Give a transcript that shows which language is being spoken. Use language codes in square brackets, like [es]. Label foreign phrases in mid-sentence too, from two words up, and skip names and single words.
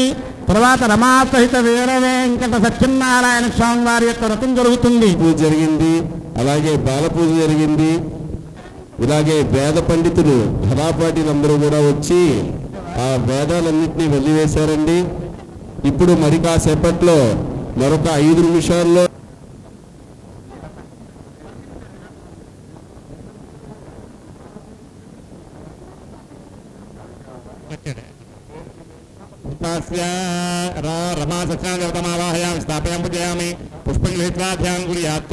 [te] తర్వాత రమాసహిత వీర వెంకట సత్యనారాయణ స్వామి వారి యొక్క వ్రతం జరుగుతుంది. పూజ జరిగింది, అలాగే బాల పూజ జరిగింది. ఇలాగే వేద పండితులు ధరాపాటీలందరూ కూడా వచ్చి ఆ వేదాలన్నింటినీ వెళ్లివేశారండి. ఇప్పుడు మరి కాసేపట్లో మరొక 5 నిమిషాల్లో [sa] रमा सत्यावाहयामि स्थापयामि पूजयामि पुष्पं गृहीत्वा ध्यानं कुर्यात्